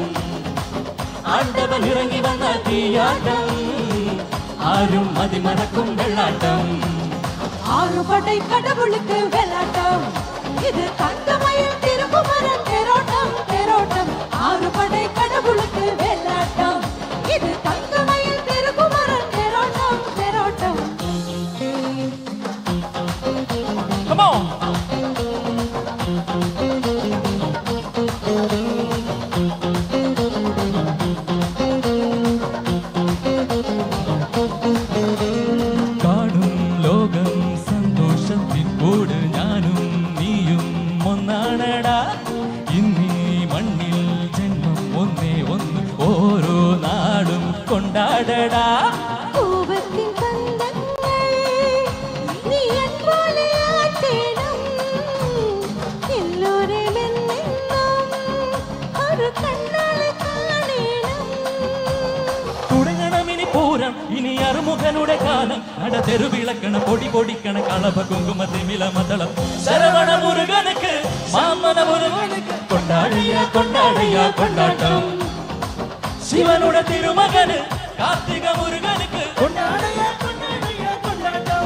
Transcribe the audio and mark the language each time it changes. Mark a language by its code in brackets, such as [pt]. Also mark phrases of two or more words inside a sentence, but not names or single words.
[ta] ஆண்டவன் இறங்கி வந்தால் தீயாட்டம், ஆறும் மதிமறக்கும் வெள்ளாட்டம். ஆறுபடை கடவுளுக்கு வெள்ளாட்டம், இது தங்கமயில் திருக்குமரன் தேரோட்டம் தேரோட்டம். ஆறுபடை கடவுளுக்கு வெள்ளாட்டம், இது தங்கமயில் திருக்குமரன் தேரோட்டம் தேரோட்டம். [en] Come on. [ml] കാണും ലോകം സന്തോഷത്തിൻ കൂട് ഞാനും നീയും ഒന്നാണടാ. ഇന്നീ മണ്ണിൽ ജന്മം ഒന്നേ ഒന്ന്, ഓരോ നാടും കൊണ്ടാടടാ. [ta] கோபத்தின் கந்தங்கள் நீ என் போலே ஆட்டேனும், எல்லோரையும் என்னென்னும் ஒரு கண்ணால் காணேனும். [ml] തുടങ്ങണം ഇനി പൂരം, ഇനി അറുമുഖനുടെ കാലം. നട തെരുവിളക്കണ പൊടി പൊടിക്കണ കളഭ കുങ്കുമ തിമില മതളം. ശരവണ മുരുകനുക്ക് മാമന മുരുകനുക്ക് കൊണ്ടാടിയ കൊണ്ടാടിയ കൊണ്ടാട്ടം. ശിവനുടെ തിരുമകന് കാർത്തിക മുരുകനുക്ക് കൊണ്ടാടിയ കൊണ്ടാടിയ കൊണ്ടാട്ടം.